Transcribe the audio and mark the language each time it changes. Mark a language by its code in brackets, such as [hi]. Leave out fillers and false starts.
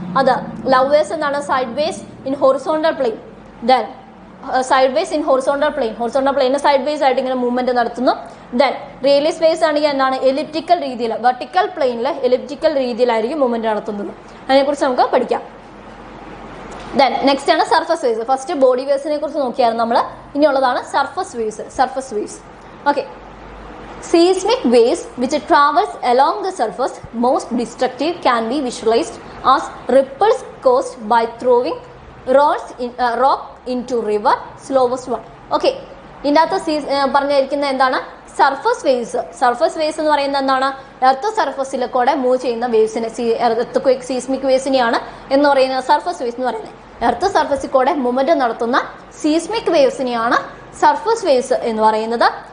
[ml] അത് love waves എന്താണ്, [en] Sideways in horizontal plane. [ml] Then side ways in horizontal plane, horizontal plane side vase ആയിട്ട് ഇങ്ങനെ movement നടത്തുന്നു. Then റിയലിസ് waves ആണെങ്കിൽ എന്താണ്, എലിപ്റ്റിക്കൽ രീതിയിൽ, വെർട്ടിക്കൽ പ്ലെയിനിൽ എലിപ്റ്റിക്കൽ രീതിയിലായിരിക്കും മൂവ്മെന്റ് നടത്തുന്നത്. അതിനെക്കുറിച്ച് നമുക്ക് പഠിക്കാം. ദെൻ നെക്സ്റ്റ് ആണ് surface waves. First body waves കുറിച്ച് നോക്കിയായിരുന്നു നമ്മൾ. ഇനിയുള്ളതാണ് surface waves. Surface waves, okay. [en] Seismic waves which travels along the surface, most destructive, can be visualized as ripples caused by throwing rock into river, slowest one. [ml] Okay, ഇതിനകത്ത് പറഞ്ഞിരിക്കുന്ന എന്താണ്, surface waves. Surface waves എന്ന് പറയുന്നത് എന്താണ്, earth സർഫസിൽ കൂടെ move ചെയ്യുന്ന waves, seismic വേവ്സിനെയാണ് എന്ന് പറയുന്നത് സർഫസ് വേവ്സ് എന്ന് പറയുന്നത്. എർത്ത് സർഫസിൽ കൂടെ മൂവ്മെന്റ് നടത്തുന്ന സീസ്മിക് വേവ്സിനെയാണ് സർഫസ് വേവ്സ് എന്ന് പറയുന്നത്.